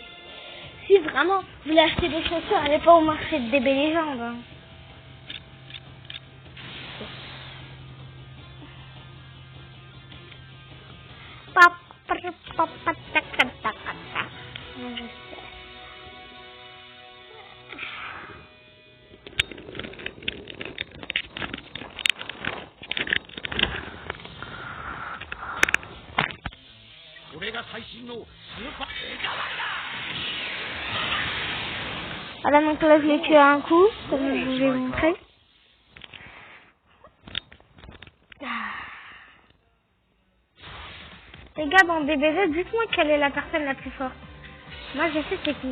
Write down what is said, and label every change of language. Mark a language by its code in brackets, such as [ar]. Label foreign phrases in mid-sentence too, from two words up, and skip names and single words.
[fr] Si vraiment vous voulez acheter des chaussures, allez pas au marché de DB Légende. Hein. Non, je sais. [ja] これが最新のスーパーエガワイだ。 [fr] Voilà, donc là je l'ai tué à un coup, comme je vous l'ai montré. Les gars, dans DBZ, dites-moi quelle est la personne la plus forte. Moi je sais c'est qui.